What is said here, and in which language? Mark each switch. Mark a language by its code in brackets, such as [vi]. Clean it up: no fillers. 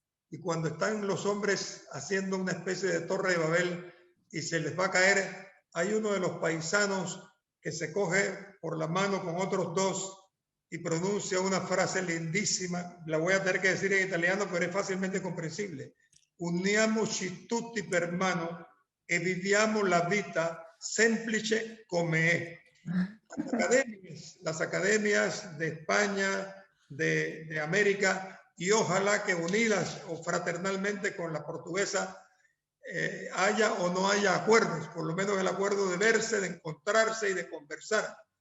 [es] Y cuando están los hombres haciendo una especie de torre de Babel y se les va a caer, hay uno de los paisanos que se coge por la mano con otros dos y pronuncia una frase lindísima. La voy a tener que decir en italiano, pero es fácilmente comprensible. [it] Uniamoci tutti per mano e viviamo la vita semplice come è. [es] Las academias de España, de América, y ojalá que unidas o fraternalmente con la portuguesa haya o no haya acuerdos, por lo menos el acuerdo de verse, de encontrarse y de conversar.